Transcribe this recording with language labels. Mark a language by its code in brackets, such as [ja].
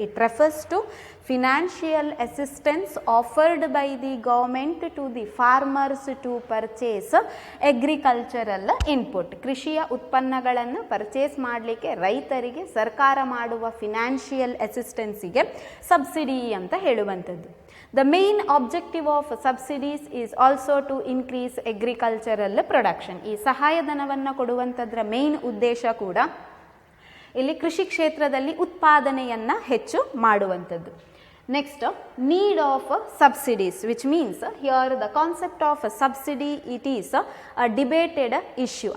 [en] It refers to financial assistance offered by the government to the farmers to purchase agricultural input. [kn] ಕೃಷಿಯ ಉತ್ಪನ್ನಗಳನ್ನು purchase ಮಾಡಲಿಕ್ಕೆ ರೈತರಿಗೆ ಸರ್ಕಾರ ಮಾಡುವ ಫಿನಾನ್ಷಿಯಲ್ ಅಸಿಸ್ಟೆನ್ಸಿಗೆ ಸಬ್ಸಿಡಿ ಅಂತ ಹೇಳುವಂಥದ್ದು. [en] The main objective of subsidies is also to increase agricultural production. [kn] ಈ ಸಹಾಯಧನವನ್ನು ಕೊಡುವಂಥದ್ರ main ಉದ್ದೇಶ ಕೂಡ ಇಲ್ಲಿ ಕೃಷಿ ಕ್ಷೇತ್ರದಲ್ಲಿ ಉತ್ಪಾದನೆಯನ್ನು ಹೆಚ್ಚು ಮಾಡುವಂಥದ್ದು. [en] Next, need of subsidies, which means here the concept of subsidy it is a debated issue.